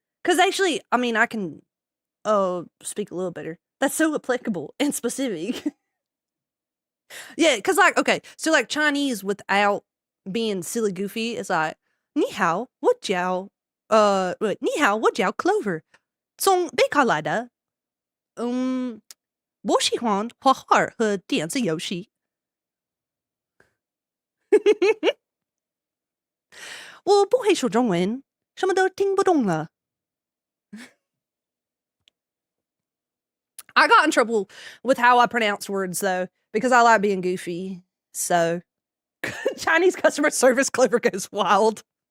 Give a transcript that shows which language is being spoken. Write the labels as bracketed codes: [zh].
[en] Because actually, I mean, I can speak a little better. That's so applicable and specific. Yeah, because like, okay, so like Chinese without being silly goofy is like, 你好，我叫你好，我叫 Clover，从北卡来的。 [zh] 我喜欢画画和电子游戏。我不会说中文，什么都听不懂了。 [en] I got in trouble with how I pronounce words though, because I like being goofy. So Chinese customer service Clover goes wild.